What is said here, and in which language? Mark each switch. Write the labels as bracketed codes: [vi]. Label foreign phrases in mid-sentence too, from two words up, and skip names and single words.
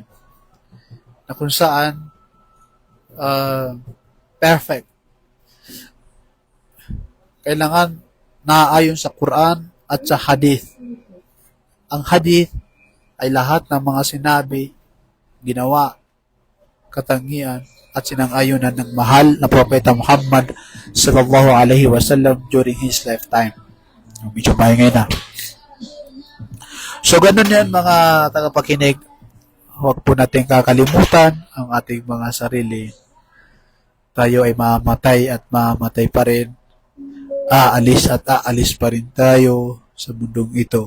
[tl] Na kung saan perfect. Kailangan naaayon sa Quran at sa Hadith. Ang Hadith ay lahat ng mga sinabi, ginawa, katangian, at sinang-ayunan ng mahal na Propeta Muhammad [ar] صلى الله عليه وسلم [en] during his lifetime. [tl] Medyo maingay na. So, ganun yan mga tagapakinig. Huwag po natin kakalimutan ang ating mga sarili. Tayo ay mamatay at mamatay pa rin. Aalis at aalis pa rin tayo sa mundong ito.